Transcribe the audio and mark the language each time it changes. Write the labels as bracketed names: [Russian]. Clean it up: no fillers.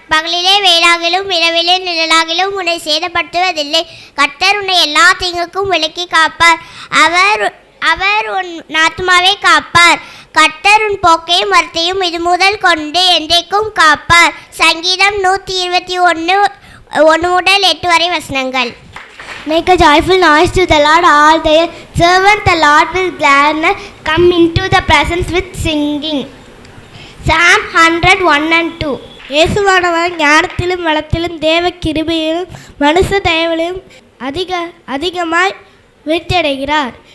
[Tamil] பகலிலே வேளாகிலும் இரவிலே நிழலாகிலும் உன்னை சேதப்படுத்துவதில்லை. கர்த்தர் உன்னை எல்லா தீங்குக்கும் விலக்கி காப்பார். அவர் உன் ஆத்துமாவை காப்பார். கர்த்தர் உன் போக்கையும் வரத்தையும் இது முதல் கொண்டு என்றைக்கும் காப்பார். சங்கீதம் 121 முதல் 8 வரை வசனங்கள். [English] Make a joyful noise to the Lord, all their servants. The Lord will gladness come into the presence with singing. Psalm 101:2. [Tamil] இயேசுவானவர் ஞானத்திலும் வளத்திலும் தேவ கிருபையிலும் மனுஷ தயவிலும் அதிகமாய் விருத்தியடைகிறார்.